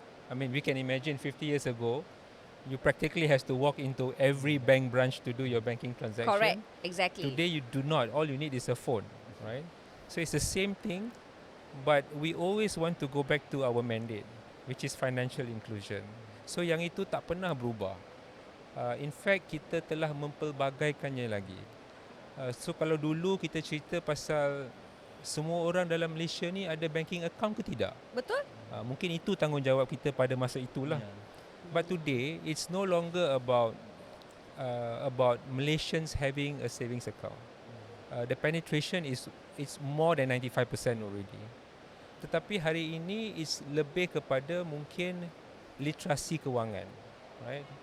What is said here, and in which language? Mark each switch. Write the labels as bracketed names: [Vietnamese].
[English] I mean, we can imagine 50 years ago, you practically has to walk into every bank branch to do your banking transaction. Correct. Exactly. Today you do not. All you need is a phone, right? So it's the same thing, but we always want to go back to our mandate, which is financial inclusion. [Malay] So yang itu tak pernah berubah. [English] In fact, [Malay] kita telah mempelbagaikannya lagi. So kalau dulu kita cerita pasal semua orang dalam Malaysia ni ada banking account ke tidak? Betul? Mungkin itu tanggungjawab kita pada masa itulah. [English] Yeah. But today, it's no longer about Malaysians having a savings account. The penetration is more than 95% already. [Malay] Tetapi hari ini is lebih kepada mungkin literasi kewangan, right?